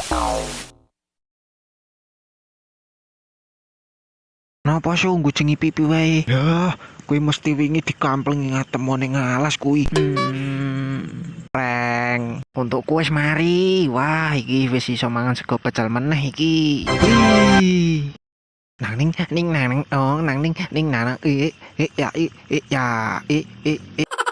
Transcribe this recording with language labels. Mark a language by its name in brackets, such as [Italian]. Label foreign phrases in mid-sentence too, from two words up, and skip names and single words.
[Javanese] Napa su ngucingi pipi wae? Lah, kuwi mesti wingi dikamplengi ngatemo ning alas kuwi. Prank. Untukku wis mari. Wah, iki wis iso mangan sego pecel meneh iki. Wih. Nang ning nang oh nang ning nang ya